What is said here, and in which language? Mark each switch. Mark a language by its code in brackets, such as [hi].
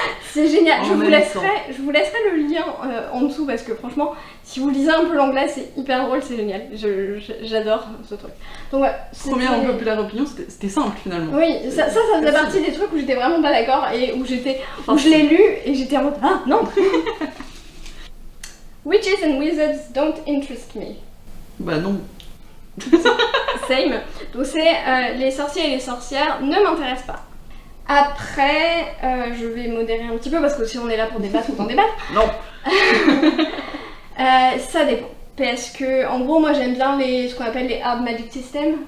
[fr] C'est génial, je vous laisserai le lien en dessous parce que franchement si vous lisez un peu l'anglais c'est hyper drôle, c'est génial, j'adore ce truc. Donc ouais, première [en] unpopular opinion, [fr] c'était simple finalement. Oui, ça faisait partie des trucs où j'étais vraiment pas d'accord et où je l'ai lu et j'étais en mode ah non. [en] Witches and wizards don't interest me. [fr] Bah non. [en] Same. [fr] Donc c'est les sorciers et les sorcières ne m'intéressent pas. Après, je vais modérer un petit peu parce que si on est là pour débattre, autant débattre. Non. Ça dépend. Parce que, en gros, moi j'aime bien ce qu'on appelle les hard magic systems.